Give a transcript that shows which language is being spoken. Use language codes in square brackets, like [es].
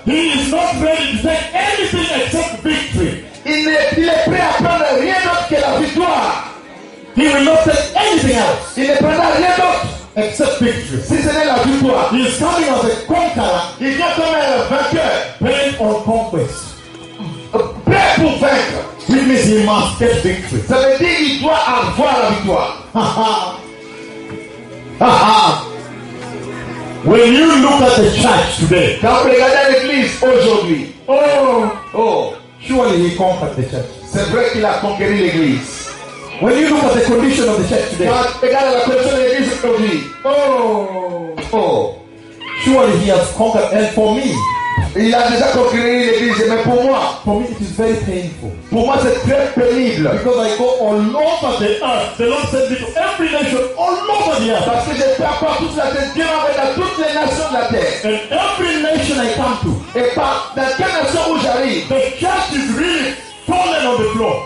[en] he is not ready to take anything except victory. [fr] Il est prêt à prendre rien d'autre que la victoire. [en] He will not take anything else. [fr] Il ne prendra rien d'autre [en] except victory. [fr] Si ce n'est la victoire, [en] he is coming as a conqueror. [fr] Il vient comme un vainqueur. Prêt [en] on conquest. [fr] Prêt pour vaincre. [en] It means he must get victory. [fr] Ça veut dire qu'il doit avoir la victoire. [en] When you look at the church today, [fr] quand vous regardez l'église aujourd'hui, [en] oh, surely he conquered the church. [fr] C'est vrai qu'il a conquéri l'église. [en] When you look at the condition of the church today, [fr] quand vous regardez la condition de l'église aujourd'hui, [en] oh, surely he has conquered. And for me, [fr] il a déjà conquéri l'église, mais pour moi, [en] for me it is very painful. [fr] Pour moi c'est très pénible. [en] Because I go all over the earth. The Lord sent me to every nation all over the earth. [fr] Parce que je fais part toute la terre. Dieu m'envoie dans toutes les nations de la terre. [en] And every nation I come to. [fr] Et par dans quelle nation où j'arrive, [en] the church is really fallen on the floor.